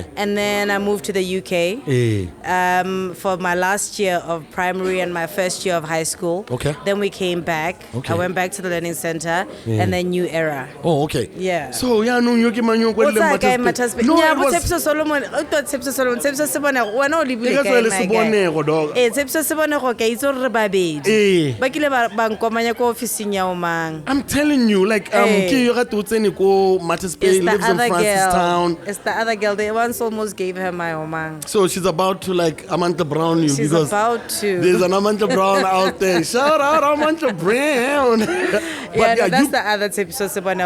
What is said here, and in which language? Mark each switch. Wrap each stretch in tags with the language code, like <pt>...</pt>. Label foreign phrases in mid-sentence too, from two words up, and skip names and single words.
<en>And then I moved to the UK for my last year of primary and my first year of high school. Okay. Then we came back. Okay. I went back to the Learning Center and then New Era. Oh, okay. Yeah. So, yeah, no, you can what's that guy, Matterspay? No, yeah, but Tshepiso Solomon. I thought Tshepiso Solomon. Tshepiso Sebone. When only be like</en> <tn>Tshepiso Sebone go ka itso re babedi. Ba kile ba nkomanya ko office nya o mang.</tn> <en>I'm telling you, like Matterspay lives in Francistown. It's the other girl. They once almost gave her my omang. So she's about to Amanda Brown you. She's about to. There's an Amanda Brown out there. Shout out Amanda Brown. That's the other Tshepiso Sebone.</en>